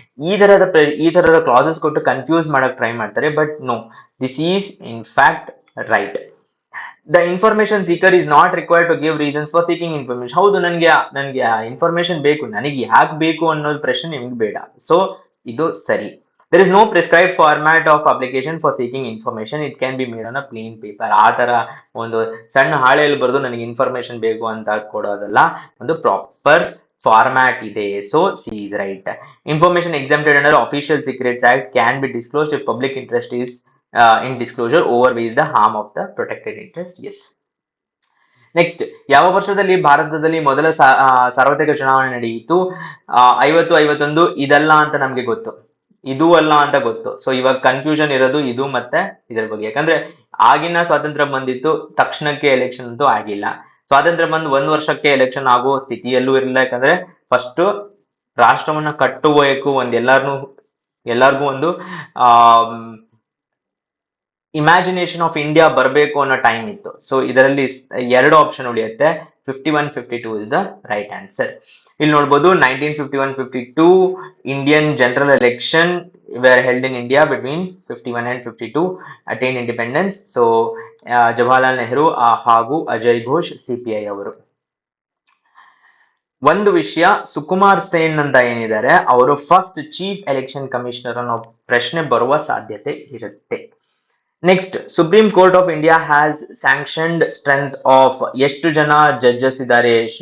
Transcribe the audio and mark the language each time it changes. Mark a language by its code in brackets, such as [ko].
[kn] ಈ ತರದ ಕ್ಲಾಸಸ್ ಕೊಟ್ಟು ಕನ್ಫ್ಯೂಸ್ ಮಾಡಕ್ ಟ್ರೈ ಮಾಡ್ತಾರೆ, [en] But no, this is in fact right. The information seeker is not required to give reasons for seeking information. [kn] ಹೌದು, ನನ್ಗೆ information ಬೇಕು, ನನಗೆ ಯಾಕೆ ಬೇಕು ಅನ್ನೋದು ಪ್ರಶ್ನೆ ನಿಮ್ಗೆ ಬೇಡ. ಸೊ ಇದು ಸರಿ. [en] There is no prescribed format of application for seeking information. It can be made on a plain paper. [kn] ಆ ತರ ಒಂದು ಸಣ್ಣ ಹಾಳೆಯಲ್ಲಿ ಬರೆದು ನನಗೆ ಇನ್ಫಾರ್ಮೇಶನ್ ಬೇಕು ಅಂತ ಕೊಡೋದಲ್ಲ, ಒಂದು ಪ್ರಾಪರ್ ಫಾರ್ಮ್ಯಾಟ್ ಇದೆ. [en] So C is right. Information exempted under Official Secrets Act can be disclosed if public interest is in disclosure overweighs the harm of the protected interest. Yes. [kn] Next, ಯಾವ ವರ್ಷದಲ್ಲಿ ಭಾರತದಲ್ಲಿ ಮೊದಲ ಸಾರ್ವತ್ರಿಕ ಚುನಾವಣೆ ನಡೆಯಿತು? 50-51 ಇದಲ್ಲ ಅಂತ ನಮ್ಗೆ ಗೊತ್ತು, ಇದು ಅಲ್ಲ ಅಂತ ಗೊತ್ತು. ಸೊ ಇವಾಗ ಕನ್ಫ್ಯೂಷನ್ ಇರೋದು ಇದು ಮತ್ತೆ ಇದರ ಬಗ್ಗೆ, ಯಾಕಂದ್ರೆ ಆಗಿನ ಸ್ವಾತಂತ್ರ್ಯ ಬಂದಿತ್ತು, ತಕ್ಷಣಕ್ಕೆ ಎಲೆಕ್ಷನ್ ಅಂತೂ ಆಗಿಲ್ಲ. ಸ್ವಾತಂತ್ರ್ಯ ಬಂದು 1 ವರ್ಷಕ್ಕೆ ಎಲೆಕ್ಷನ್ ಆಗೋ ಸ್ಥಿತಿಯಲ್ಲೂ ಇರಲಿಲ್ಲ, ಯಾಕಂದ್ರೆ ಫಸ್ಟ್ ರಾಷ್ಟ್ರವನ್ನ ಕಟ್ಟಬೇಕು, ಎಲ್ಲಾರ್ಗೂ ಒಂದು [en] imagination of India [kn] ಬರಬೇಕು ಅನ್ನೋ ಟೈಮ್ ಇತ್ತು. ಸೊ ಇದರಲ್ಲಿ 2 ಆಪ್ಷನ್ ಉಳಿಯುತ್ತೆ, 51-52 [en] Is the right answer. [kn] ಇಲ್ಲಿ ನೋಡ್ಬೋದು, [en] 1951-52 Indian general election were held in India between 51 and 52, attained independence. [kn] So Jawaharlal Nehru ಹಾಗೂ ಅಜಯ್ ಘೋಷ್ CPI ಅವರು. ಒಂದು ವಿಷಯ, ಸುಕುಮಾರ್ ಸೇನ್ ಅಂತ ಏನಿದ್ದಾರೆ ಅವರು ಫಸ್ಟ್ ಚೀಫ್ ಎಲೆಕ್ಷನ್ ಕಮಿಷನರ್ ಅನ್ನೋ ಪ್ರಶ್ನೆ ಬರುವ ಸಾಧ್ಯತೆ ಇರುತ್ತೆ. [en] next, supreme court of India has sanctioned strength of [kn] ಎಷ್ಟು ಜನ [en] judges [kn] ಇದ್ದಾರೆ?